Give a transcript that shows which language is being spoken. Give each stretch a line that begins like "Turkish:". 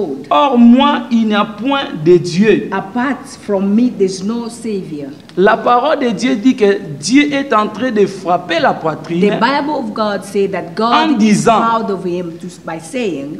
French: Or moi, il n'y a point de Dieu.
English: Apart from me, there's no Savior.
French: La parole de Dieu dit que Dieu est en train de frapper la poitrine.
English: The Bible of God say that God is proud of him by saying